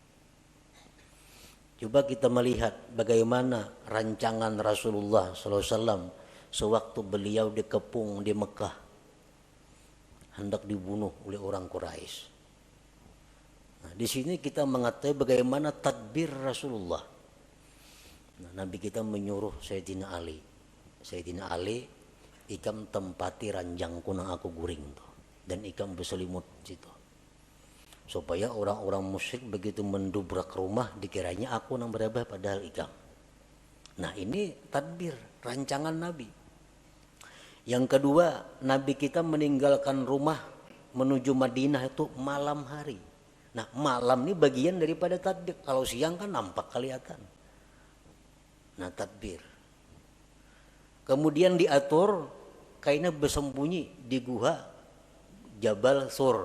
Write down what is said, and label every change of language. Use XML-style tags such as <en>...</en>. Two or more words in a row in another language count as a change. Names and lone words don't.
<id>Coba kita melihat bagaimana rancangan Rasulullah SAW sewaktu beliau dikepung di Mekah, hendak dibunuh oleh orang Quraisy. Nah, di sini kita mengetahui bagaimana tadbir Rasulullah. Nah, Nabi kita menyuruh Sayyidina Ali,</id> <bjn>ikam tempati ranjangku nang aku guring tuh. dan ikan berselimut situ. Supaya orang-orang musyrik begitu mendobrak rumah dikiranya aku nang berabah padahal ikan.</bjn> <id>Nah ini tadbir, rancangan Nabi. Yang kedua, Nabi kita meninggalkan rumah menuju Madinah itu malam hari. Nah malam ini bagian daripada tadbir. Kalau siang kan nampak kelihatan. Nah tadbir. Kemudian diatur kainnya bersembunyi di gua Jabal Sur.</id>